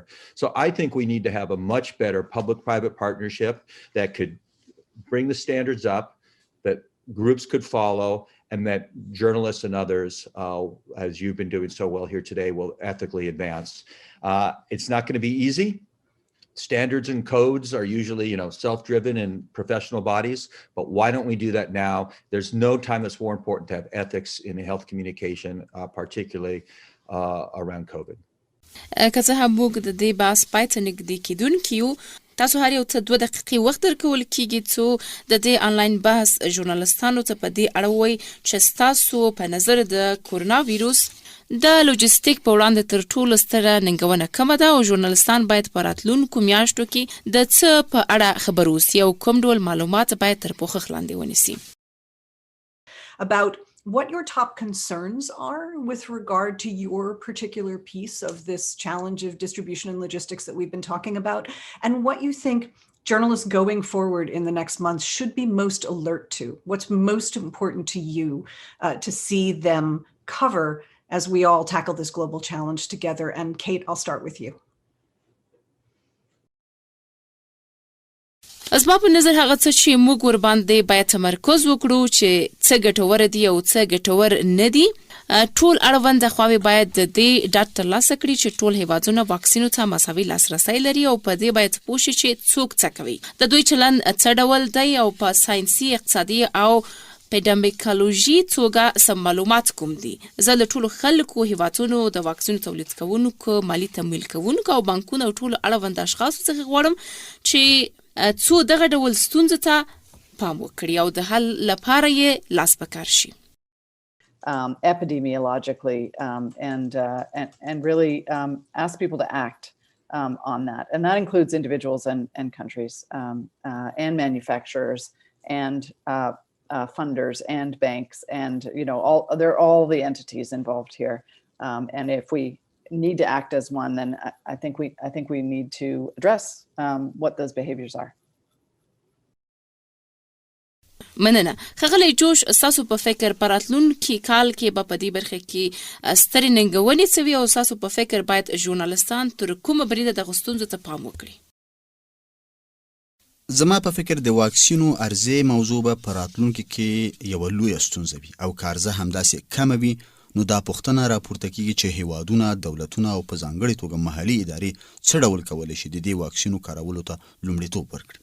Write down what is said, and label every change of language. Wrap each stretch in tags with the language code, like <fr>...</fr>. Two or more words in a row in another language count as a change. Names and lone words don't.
<en>So I think we need to have a much better public-private partnership that could bring the standards up, that groups could follow, and that journalists and others, as you've been doing so well here today, will ethically advance. It's not going to be easy. Standards and codes are usually, self-driven in professional bodies, but why don't we do that now? There's no time that's more important to have ethics in health communication, particularly around COVID.</en> <ps>که څه هم موږ د دې بحث پای ته نږدې کیدونکي یو، تاسو هر یو ته 2 دقیقې وخت درکول کیږي څو د دې آنلاین بحث ژورنالستانو ته په دې اړه وایي چې تاسو په نظر د کرونا ویروس د لوجستیک په وړاندې تر ټولو ستره ننګونه کومه ده او ژورنالستان باید په راتلونکو میاشتو کې د څه په اړه خبر اوسي او کوم ډول معلومات باید تر پوښښ لاندې ونیسي.</ps> <en>About what your top concerns are with regard to your particular piece of this challenge of distribution and logistics that we've been talking about, and what you think journalists going forward in the next months should be most alert to. What's most important to you to see them cover as we all tackle this global challenge together? And Kate, I'll start with you.</en> <ps>زما په نظر هغه څه چې موږ ور باندې باید تمرکز وکړو چې څه ګټور دي او څه ګټور نه دي. ټول اړوند خواوې باید د دې ډاټ ترلاسه کړي چې ټول هیوادونه واکسینو ته مساوي لاسرسی لري او په دې باید پوه شي چې څوک څه کوي، د دوی چلند څه ډول دی او په ساینسي، اقتصادي او پیډامیکالوژي توګه سم معلومات کوم دي. زه له ټولو خلکو، هیوادونو، د واکسینو تولید کوونکو، مالي تمویل کوونکو او بانکونو او ټولو اړوند اشخاصو څخه غواړم چې څو دغه ډول ستونزو ته پام وکړي او د حل لپاره یې لاس په کار شي.</ps> <en>Epidemiologically and really ask people to act on that. And that includes individuals and countries and manufacturers and funders and banks and, they're all the entities involved here. And if we need to act as one, then I think we need to address what those behaviors are.</en> <ps>مننه. ښاغلی جوش، ستاسو په فکر په راتلونکي کال کې به په دې برخه کې سترې ننګونې څه وي او ستاسو په فکر باید ژورنالستان تر کومه بریده دغو ستونزو ته پام وکړي؟ زما په فکر د واکسینو عرضې موضوع به په راتلونکي کې یوه لویه ستونزه وي او که عرضه همداسې کمه وي نو دا پوښتنه راپورته کیږي چې هیوادونه، دولتونه او په ځانګړې توګه محلي ادارې څه ډول کولی شي د دې واکسینو کارولو ته لومړیتوب ورکړي.</ps>